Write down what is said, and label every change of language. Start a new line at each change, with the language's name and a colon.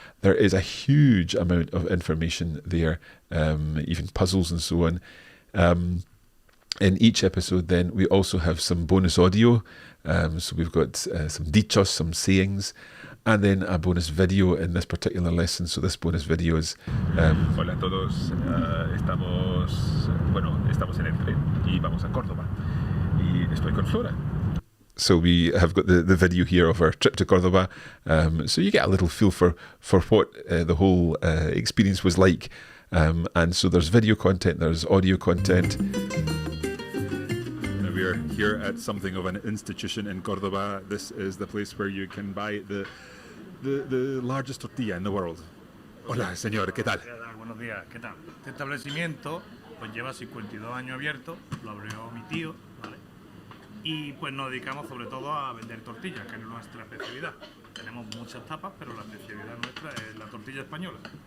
English: There is a huge amount of information there, even puzzles and so on. In each episode then we also have some bonus audio, so we've got some dichos, some sayings, and then a bonus video in this particular lesson. So this bonus video is
Spanish: Hola a todos, estamos en el tren y vamos a Córdoba y estoy con Flora.
English: So we have got the video here of our trip to Cordoba, so you get a little feel for what the whole experience was like. And so there's video content, there's audio content. We are here at something of an institution in Cordoba. This is the place where you can buy the largest tortilla in the world.
Spanish: Hola, señor, ¿qué tal? Buenos días, ¿qué tal? Este establecimiento pues lleva 52 años abierto, lo abrió mi tío, ¿vale? Y pues nos dedicamos sobre todo a vender tortillas, que es nuestra especialidad. Tenemos muchas tapas, pero la especialidad nuestra es la tortilla española.